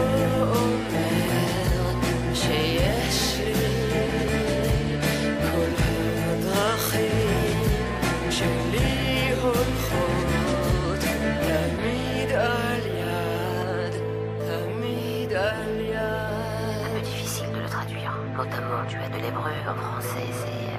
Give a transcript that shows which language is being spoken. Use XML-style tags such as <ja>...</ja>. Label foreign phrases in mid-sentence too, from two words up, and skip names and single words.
<he>אומר שיש לי כל הדרכים שלי הולכות תמיד על יד, תמיד על יד.</he> <fr>Un peu difficile de le traduire, notamment du de l'hébreu en français, c'est...</fr>